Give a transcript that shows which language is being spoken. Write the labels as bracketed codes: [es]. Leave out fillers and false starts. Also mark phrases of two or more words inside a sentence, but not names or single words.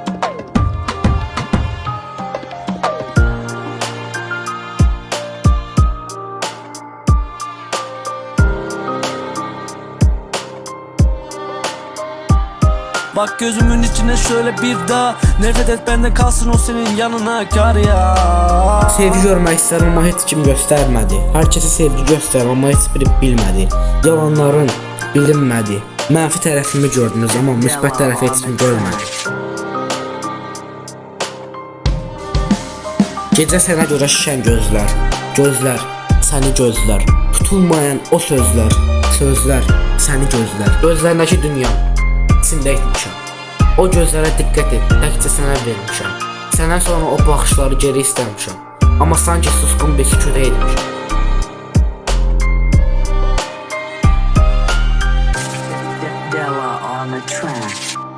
[tr] Bak gözümün içine şöyle bir daha. Nefret et bende, kalsın o senin yanına kar ya. [az] Sevgi görmək istərəm amma heç kim göstərmədi. Hər kəsə sevgi göstərəm amma heç biri bilmədi. Yalanların bilinmədi. Mənfi tərəfimi gördünüz amma müsbət tərəfi heç kim görmədi. Gecə sənə görə şişən gözlər. Gözlər, səni gözlər. Tutulmayan o sözlər. Sözlər, səni gözlər. Gözlərindəki dünya içində etmişəm. O gözlərə diqqət et, təkcə sənə vermişəm. Sənə sonra o baxışları geri istəmişəm. Amma sanki susqun bir sükutə etmişəm. [en] Della on the track.